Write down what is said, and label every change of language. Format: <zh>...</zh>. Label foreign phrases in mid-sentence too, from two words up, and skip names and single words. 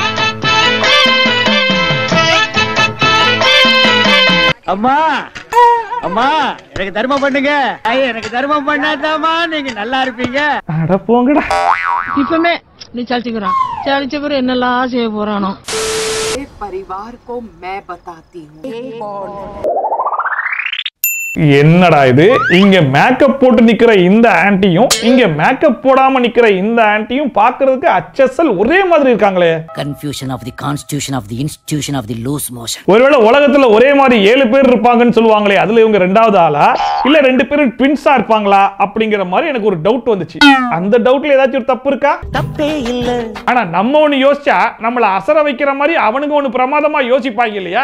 <ta>அம்மா அம்மா எனக்கு தர்மம் பண்ணுங்க. எனக்கு தர்மம் பண்ணாதாமா நீங்க நல்லா இருப்பீங்க. அட போங்கடா. இப்பமே நீ சலிச்ச பிறகு என்னெல்லாம் செய்ய போறானோ.</ta> <hi>परिवार को मैं बताती हूँ.</hi> <ta>என்னடா இது? இங்க மேக்கப் போட்டு நிக்கிற இந்த ஆன்ட்டியும் இங்க மேக்கப் போடாம நிக்கிற இந்த ஆன்ட்டியும் பார்க்கிறதுக்கு அச்சசல் ஒரே மாதிரி இருக்காங்களே.</ta> <en>confusion of the constitution of the institution of the loose motion.</en> <ta>ஒருவேளை உலகத்துல ஒரே மாதிரி 7 பேர் இருப்பாங்கன்னு சொல்லுவாங்களே, அதுல இவங்க 2வது ஆளா இல்ல 2 பேரும் ட்வின்ஸா இருப்பாங்களா அப்படிங்கிற மாதிரி எனக்கு ஒரு டவுட் வந்துச்சு. அந்த டவுட்ல ஏதாச்சும் ஒரு தப்பு இருக்கா? தப்பே இல்ல. ஆனா நம்ம ஒண்ணு யோசிச்சா நம்மள அசர வைக்கிற மாதிரி அவனுங்க ஒண்ணு பிரமாதமா யோசிப்பாங்க இல்லையா?</ta>